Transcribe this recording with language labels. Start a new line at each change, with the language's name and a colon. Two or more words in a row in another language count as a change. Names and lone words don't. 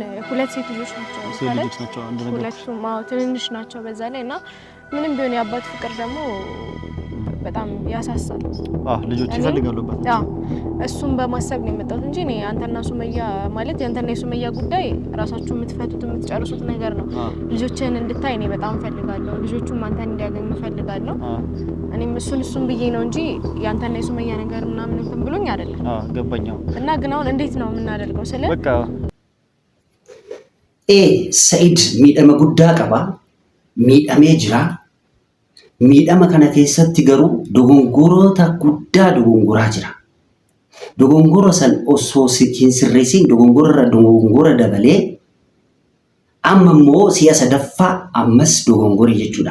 Amharic: ሁለት ሴት ልጆች ናቸው አንድ ነገር ሁለቱም ትንንሽ ናቸው በዛ ላይ እና ምንም ቢሆን የአባት ፍቅር ደግሞ በጣም ያሳሳል። ልጆች ይፈልጋሉበት እሱን በማሰብ ነው የመጣሁት እንጂ እኔ አንተና ሱመያ ማለት ያንተና የሱመያ ጉዳይ ራሳችሁ የምትፈቱት የምትጨርሱት ነገር ነው። ልጆችን እንድታይ እኔ በጣም ፈልጋለሁ። ልጆቹም አንተን እንዲያገኙ ፈልጋለሁ። እኔም እሱን ብዬ ነው እንጂ ያንተና የሱመያ ነገር ምናምን እንትን ብሎኝ አይደለም። ገባኛው። እና ግን አሁን እንዴት ነው የምናደርገው? ስለ በቃ
Oromo: Sa'iid miidhama guddaa qaba. Miidhamee jira. Miidhama kana keessatti garuu dogongoroota guddaa dogongoraa jira. Dogongora san osoo hin sirreessin dogongora dabalee amma immoo si'a sadaffaa ammas dogongora jechuudha.